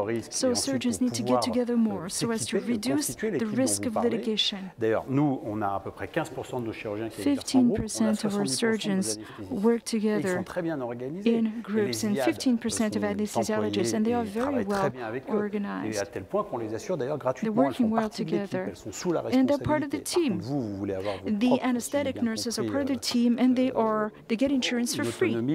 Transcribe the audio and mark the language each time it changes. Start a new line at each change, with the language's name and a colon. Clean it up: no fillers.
English: So surgeons need to get together more so as to reduce the risk of litigation.
French: D'ailleurs, nous, on a à peu près 15% de nos chirurgiens qui
English: 15% of our surgeons work together in groups, and 15% of anesthesiologists, and they are very well organized. They're working well together, and they're part of the team. The anesthetic nurses are part of the team, and they get insurance for free.